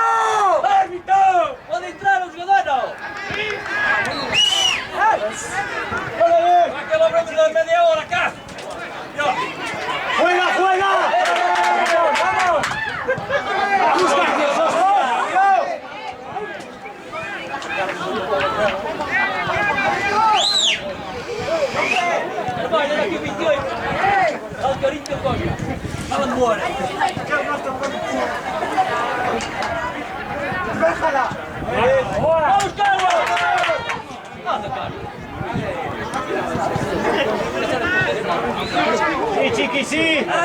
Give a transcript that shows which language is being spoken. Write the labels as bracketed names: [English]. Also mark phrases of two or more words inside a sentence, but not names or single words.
[Spanish] Árbitro! [Italian] Può entrare un giocatore? Ma che lo prendi da media ora, cazzo! [Spanish] ¡Juega, juega! ¡Vamos! [Italian] Vai, dai, che video è? Al caricchio poi. Alla buona. [Spanish] ¡Déjala! Vamos, Carlos! Guarda, Carlos. ¡Sí, chiqui, sí!